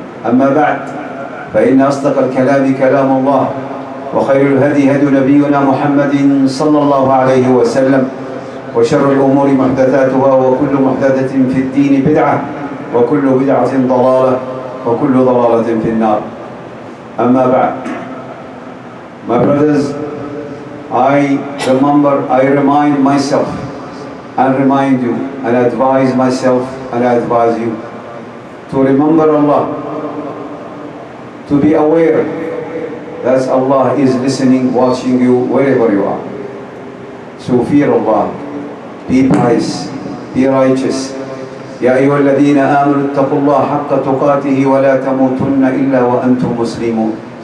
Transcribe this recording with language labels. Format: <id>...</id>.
<ar>أما بعد، فإن أصدق الكلام كلام الله، وخير الهدي هدي نبينا محمد صلى الله عليه وسلم، وشر الأمور محدثاتها، وكل محدثة في الدين بدعة، وكل بدعة ضلالة، وكل ضلالة في النار. أما بعد,</ar> <en>my brothers, I remind myself and remind you and advise myself and advise you to remember Allah, to be aware that Allah is listening, watching you wherever you are. So fear Allah, be pious, be righteous.</en> <ar>يا أيها الذين آمنوا اتقوا الله حق تقاته ولا تموتن إلا وأنتم مسلمون.</ar>